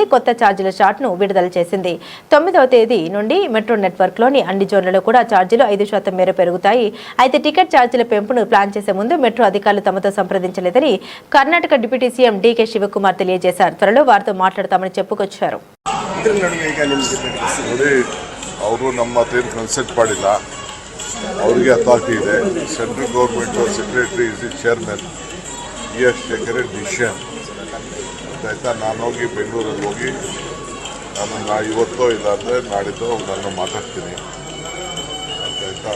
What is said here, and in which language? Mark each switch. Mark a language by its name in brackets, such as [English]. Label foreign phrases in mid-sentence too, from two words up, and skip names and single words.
[Telugu] కొత్త ఛార్జీల చార్ట్ను విడుదల చేసింది. 9వ తేదీ నుండి మెట్రో నెట్వర్క్లోని అన్ని జోన్లలో కూడా ఛార్జీలు 5% మేర పెరుగుతాయి. అయితే టికెట్ ఛార్జీల పెంపును ప్లాన్ చేసే ముందు మెట్రో అధికారులు తమతో సంప్రదించలేదని కర్ణాటక డిప్యూటీ సీఎం డీకే శివకుమార్ తెలియజేశారు. త్వరలో వారితో మాట్లాడతామని చెప్పుకొచ్చారు. [Kannada] ನೋಡಿ, ಅವರು ನಮ್ಮ ಹತ್ರ ಕನ್ಸಲ್ಟ್ ಮಾಡಿಲ್ಲ. ಅವರಿಗೆ ಅಥಾರಿಟಿ ಇದೆ. [English] Central government secretary is the chairman. He is taker a decision ಆಯ್ತಾ. [Kannada] ನಾನು ಹೋಗಿ ಬೆಂಗಳೂರಲ್ಲಿ ಹೋಗಿ ನಾನು ಇವತ್ತೋ ಇಲ್ಲಾಂದರೆ ನಾಡಿದ್ದು ನಾನು ಮಾತಾಡ್ತೀನಿ ಆಯ್ತಾ.